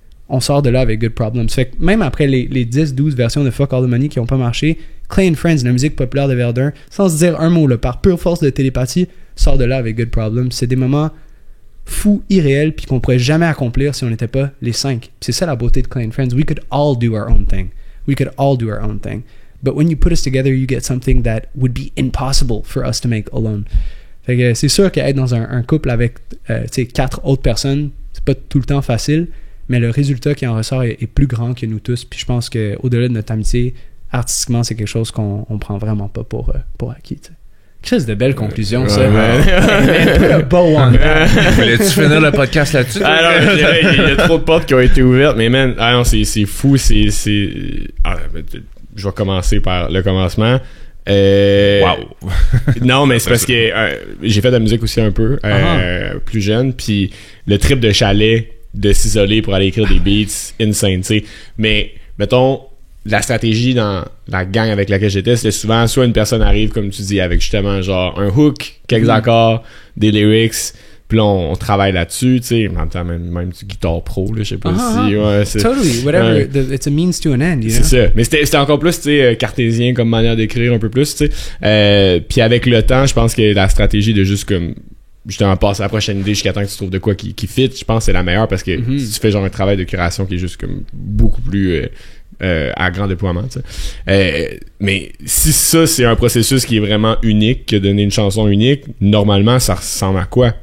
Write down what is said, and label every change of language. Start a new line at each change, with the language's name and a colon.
French: on sort de là avec Good Problems. Fait que même après les 10-12 versions de Fuck All the Money qui n'ont pas marché, Clay & Friends, la musique populaire de Verdun, sans se dire un mot, là, par pure force de télépathie, sort de là avec Good Problems. C'est des moments fous, irréels, puis qu'on pourrait jamais accomplir si on n'était pas les 5. C'est ça la beauté de Clay & Friends.
English: We could all do our own thing. We could all do our own thing. But when you put us together, you get something that would be impossible for us to make alone.
French: Fait que c'est sûr qu'être dans un couple avec 4 autres personnes, c'est pas tout le temps facile, mais le résultat qui en ressort est plus grand que nous tous. Puis je pense qu'au-delà de notre amitié, artistiquement, c'est quelque chose qu'on prend vraiment pas pour acquis. T'sais. Qu'est-ce de belle conclusion, ça. Le beau one. Voulais-tu finir le podcast là-dessus? Alors, il y a trop de portes qui ont été ouvertes, mais man, non, c'est fou, je vais commencer par le commencement. Wow. Non, mais c'est parce que j'ai fait de la musique aussi un peu, plus jeune, puis le trip de chalet, de s'isoler pour aller écrire des beats, insane, tu sais. Mais, mettons, la stratégie dans la gang avec laquelle j'étais, c'était souvent soit une personne arrive, comme tu dis, avec justement genre un hook, quelques accords, des lyrics, puis là on travaille là-dessus, tu sais, en même temps même du guitare pro, là, je sais pas si... Ouais, c'est,
English: totally, whatever, it's a means to an end, you know?
French: C'est ça, mais c'était encore plus, tu sais, cartésien comme manière d'écrire un peu plus, tu sais. Puis avec le temps, je pense que la stratégie de juste comme justement passer à la prochaine idée jusqu'à temps que tu trouves de quoi qui fit, je pense que c'est la meilleure parce que si tu fais genre un travail de curation qui est juste comme beaucoup plus... à grand déploiement, tu sais. Mais si ça, c'est un processus qui est vraiment unique, que donner une chanson unique, normalement, ça ressemble à quoi?